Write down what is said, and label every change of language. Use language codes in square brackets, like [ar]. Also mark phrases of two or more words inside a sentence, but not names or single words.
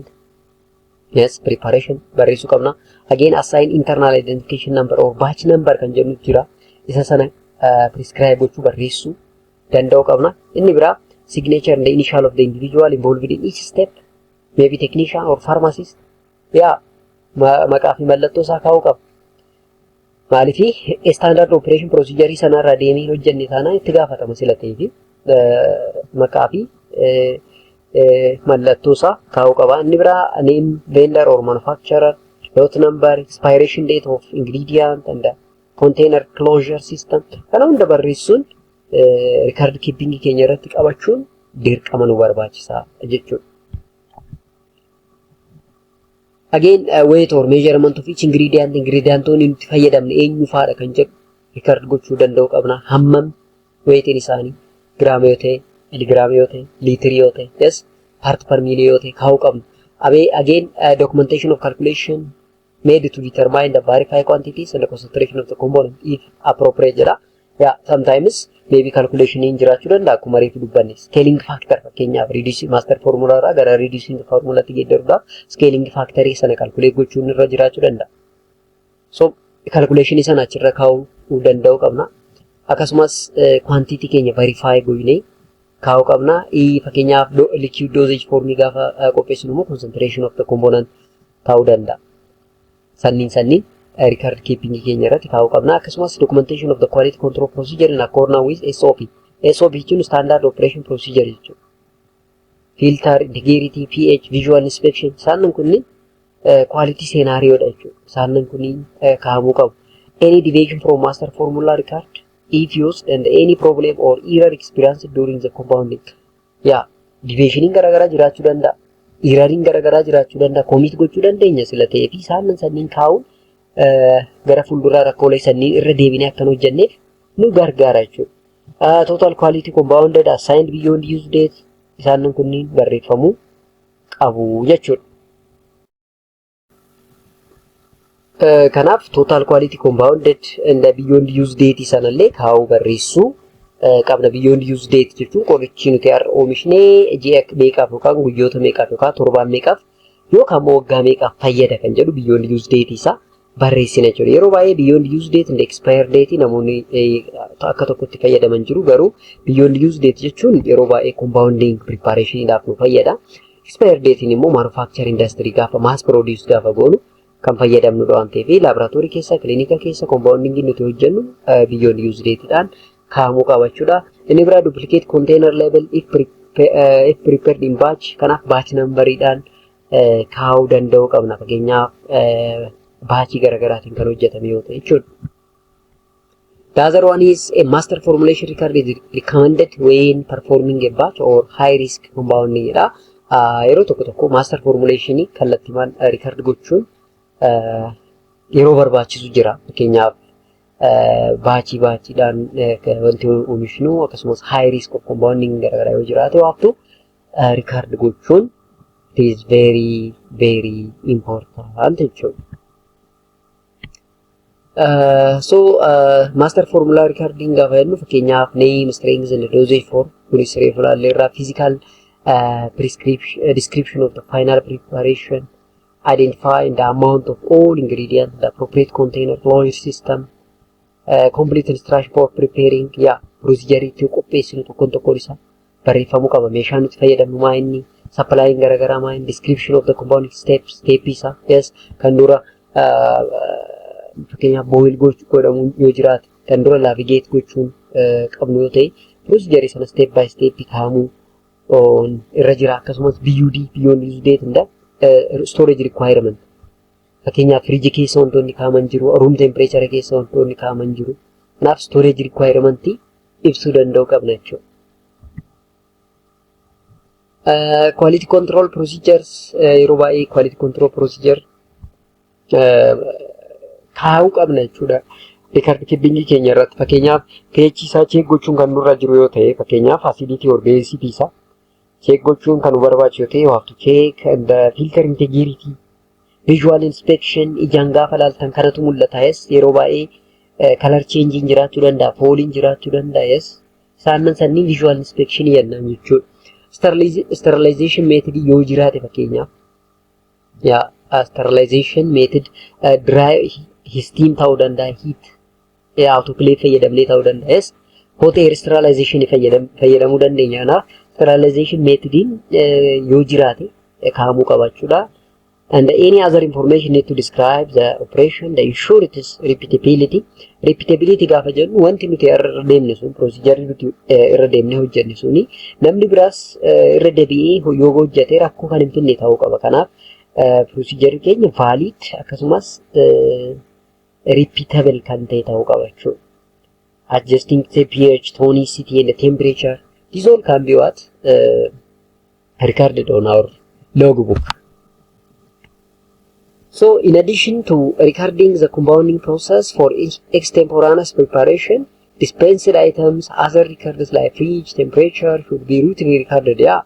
[om] Yes, preparation barreessuu qabna. [en] Again, assign internal identification number or batch number [om] kan jennu jira. Isa sana prescribe gochuu barreessuu danda'uu qabna. Inni biraa [en] signature and the initial of the individual involved in each step, maybe technician or pharmacist. [om] Yeah, maqaa fi mallattoo isaa kaa'uu qaba. Maaliif [en] standard operation procedure [om] sana irra deemee hojjenne sana itti gaafatama sila ta'eef maqaa fi mallattoo isaa kaa'uu qaba. Inni biraa [en] name vendor or manufacturer, lot number, expiration date of ingredient and container closure system. [om] Kana hunda barreessuun [en] record keeping [om] keenya irratti qabachuun dirqama nu barbaachisaa jechuudha. [en] Again, weight or measurement of each ingredient, [om] ingredientoonni nuti fayyadamne eenyu faadha kan jedhu record gochuu danda'uu qabna. Hammam weightiin isaanii giraama yoo ta'e, miligiraama yoo ta'e, liitirii yoo ta'e, yes, [en] part per million [om] yoo ta'e kaa'uu qabna. [en] Again, documentation of calculation made to determine the verified quantities and the concentration of the component if appropriate jedha. Yeah, sometimes maybe calculation [om] in jiraachuu danda'a akkuma reefu dubbanne. [en] Scaling factor [om] fakkeenyaaf [en] reducing master formula [om] irraa gara [en] reducing formula [om] tti geeddaruudhaaf [en] scaling factor [om] sana calculate gochuun irra jiraachuu danda'a. So calculation sana achirra kaa'uu danda'uu qabna. Akkasumas quantity keenya verify goonee kaa'uu qabna. Fakkeenyaaf [en] liquid dosage form [om] gaafa qopheessinu immoo [en] concentration of the component [om] ta'uu danda'a. Sanniin [en] record keeping [om] keenya irratti kaa'uu qabna. [en] Akkasumas documentation of the quality control procedure in accordance with SOP. SOP jechuun standard operation procedure jechuudha. Filter, integrity, pH, visual inspection [om] isaan kunniin [en] quality scenario [om] dha jechuudha. Isaan kunniin kaa'amuu qabu. [en] Any deviation from master formula record if used and any problem or error experienced during the compounding. [om] Yeah, deviationin garaagaraa jiraachuu danda'a. Errorin garaagaraa jiraachuu danda'a. Commit gochuu dandeenya sila ta'ee fi isaan sanniin kaa'uun gara fuulduraa rakkoolee sanniin irra deebinee akkan hojjenneef nu gargaara jechuudha. [en] Total quality compounded assigned beyond use date [om] isaan kunniin barreeffamuu qabu jechuudha. Kanaaf [en] total quality compounded and beyond use date [om] sanallee kaa'uu barreessuu qabna. [en] Beyond use date [om] jechuun qorichi nuti har'a oomishnee ji'a meeqaaf yookaan guyyoota meeqaaf yookaan torbaan meeqaaf yookaan waggaa meeqaaf fayyada kan jedhu [en] beyond use date [om] isaa barreessina jechuudha. Yeroo baay'ee [en] beyond use date and expired date [om] namoonni akka tokkotti fayyadaman jiru. Garuu [en] beyond use date [om] jechuun yeroo baay'ee compounding preparationidhaaf nu fayyada. [en] Expired date [om] immoo [en] manufacture industry [om] gaafa [en] mass produce [om] gaafa goonu kan fayyadamnudha waan ta'eef laboratory keessa clinical keessa compounding nuti hojjennu [en] beyond use date [om] dhaan kaa'amuu qabachuudha. Inni biraa [en] duplicate container label if prepared in batch kanaaf batch number'idhaan [om] kaa'uu danda'uu qabna. Fakkeenyaaf baachii garaagaraatiin kan hojjetame yoo ta'e jechuudha. [en] The other one is a master formulation record is recommended when performing a batch or high risk compounding dha. [om] Yeroo tokko [en] master formulation [om] kallattiimaan record gochuun yeroo barbaachisu jira. Fakkeenyaaf baachiidhaan wanti oomishnu akkasumas [en] high risk of compounding [om] garaagaraa yoo jiraate waaftu record gochuun [en] it is very important [om] jechuudha. [en] Master formula recording gaafa jennu fakkeenyaaf name, strength and dosage form [om] kunis reefu ilaalleerraa [en] physical description of the final preparation, identifying the amount of all ingredients, the appropriate container, closure system, complete instruction for preparing, procedure [om] itti qopheessinu tokkoon isaa barreeffamuu qaba. Meeshaan nuti fayyadamnu maa inni, supplying garaagaraa maa inni, [en] description of the compounding steps, [om] step isaa, kan dura fakkeenyaaf boil godhamu yoo jiraate kan dura navigate gochuun qabnu yoo ta'e procedure sana [en] step by step [om] kaa'amuu irra jira. Akkasumas [en] beyond use date and storage requirement [om] fakkeenyaaf fridge keessa wantoonni kaa'aman jiru, [en] room temperature [om] keessa wantoonni kaa'aman jiru. Kanaaf [en] storage requirement [om] ibsuu danda'uu qabna jechuudha. [en] Quality control procedures [om] yeroo baay'ee [en] quality control procedure [om] kaa'uu qabna jechuudha. [en] Record keeping [om] keenya irratti fakkeenyaaf pH isaa check gochuun kan nurra jiru yoo ta'e fakkeenyaaf [en] acidity or basicity [om] isaa check gochuun kan nu barbaachisu yoo ta'e [en] you have to check and filter integrity, visual inspection [om] ijaan gaafa ilaaltan kanatu mul'ata. Yeroo baay'ee [en] color changing [om] jiraachuu danda'a, falling jiraachuu danda'a. Sanniin [en] visual inspection [om] jennaan jechuudha. [en] Sterilization method [om] yoo jiraate fakkeenyaaf [en] sterilization method dry steam [om] ta'uu danda'a, [en] heat autoclave [om] fayyadamnee ta'uu danda'a. [en] Hot air sterilization [om] fayyadamuu dandeenya. Kanaaf sterilization methodin yoo jiraate kaa'amuu qabachuudha. [en] And any other information need to describe the operation, the ensure it is repeatability. [om] Repeatability gaafa jennu wanti nuti irra deemne sun procedure nuti irra deemne hojjenne suni namni biraas irra deebi'ee yoo hojjete rakkoo kan hin finne ta'uu qaba. Kanaaf procedure keenya valid akkasumas repeatable kan ta'e ta'uu qaba jechuudha. [en] Adjusting the pH, tonicity and the temperature. These all can be recorded on our logbook. So in addition to recording the compounding process for extemporaneous preparation, dispensed items, other records like pH, temperature should be routinely recorded.